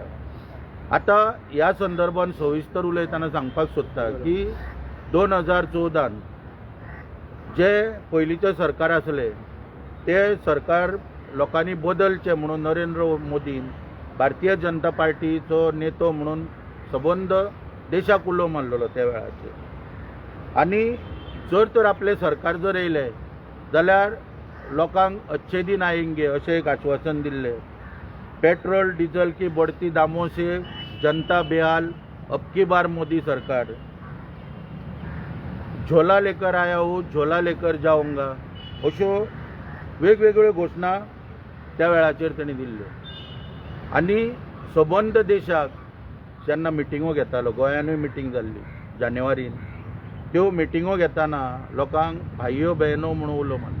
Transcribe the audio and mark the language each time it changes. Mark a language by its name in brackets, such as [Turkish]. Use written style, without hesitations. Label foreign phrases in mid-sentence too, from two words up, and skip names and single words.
[Konkani] आतां ह्या संदर्भान सविस्तर उलयतना सांगपाक सोदता की 2014 जे पयलींचे सरकार आसले ते सरकार लोकांनी बदलचे म्हणून नरेंद्र मोदीन भारतीय जनता पार्टीचो नेतो म्हणून सबंद देशाक उलो मारलेलो त्या वेळाचेर। आनी जर तर आपले सरकार जर येयले जाल्यार लोकांक [Hindi] अच्छे दिन आएंगे [Konkani] अशें एक आश्वासन दिल्ले। [Hindi] पेट्रोल डीजल की बढ़ती दामों से जनता बेहाल, अब की बार मोदी सरकार, झोला लेकर आया हूँ झोला लेकर जाऊंगा, [Konkani] अश्यो वेगवेगळ्यो घोशणा त्या वेळाचेर तेणी दिल्ल्यो। आनी सबंद देशाक जेन्ना मिटिंगो घेतालो, गोंयानूय मिटींग जाल्ली जानेवारीन, त्यो मिटिंगो घेतना लोकांक [Hindi] भाईयो बहनो [Konkani] म्हणून उलो मारलेलो।